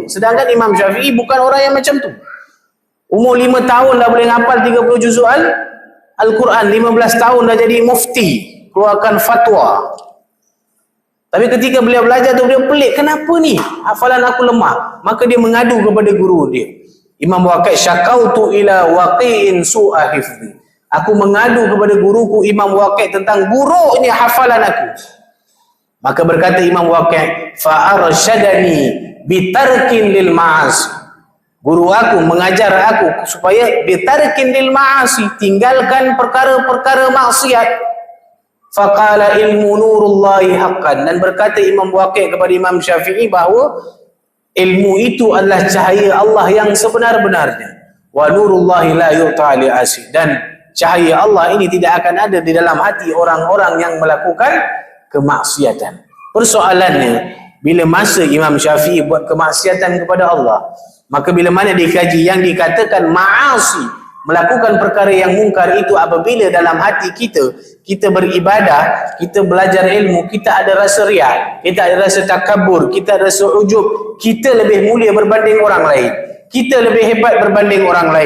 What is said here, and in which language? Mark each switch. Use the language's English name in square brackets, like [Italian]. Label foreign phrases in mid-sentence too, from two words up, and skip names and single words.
[Malay] Sedangkan Imam Syafi'i bukan orang yang macam tu. Umur 5 tahun dah boleh ngapal 30 juzul Al-Quran, 15 tahun dah jadi mufti, keluarkan fatwa. Tapi ketika beliau belajar tu, beliau pelik, kenapa ni hafalan aku lemah? Maka dia mengadu kepada guru dia, [Arabic] Imam Waqi', شكوت إلى وكيع سوء حفظي. [Malay] Aku mengadu kepada guruku Imam Waqi' tentang buruknya hafalan aku. Maka berkata [Arabic] Imam Waqi', فأرشدني بترك للمعاصي. [Malay] Guru aku mengajar aku supaya [Arabic] بترك للمعاصي, [Malay] tinggalkan perkara-perkara maksiat. [Arabic] فقال العلم نور الله حقا. [Malay] Dan berkata Imam Waqi' kepada Imam Syafi'i bahawa ilmu itu adalah cahaya Allah yang sebenar-benarnya. [Arabic] ونور الله لا يؤتى لعاصي. [Malay] Dan cahaya Allah ini tidak akan ada di dalam hati orang-orang yang melakukan kemaksiatan. Persoalannya, bila masa Imam Syafi'i buat kemaksiatan kepada Allah, maka bila mana dikaji yang dikatakan ma'asi, melakukan perkara yang mungkar itu, apabila dalam hati kita beribadah, kita belajar ilmu, kita ada rasa riak, kita ada rasa takabur, kita ada rasa ujub, kita lebih mulia berbanding orang lain, kita lebih hebat berbanding orang lain.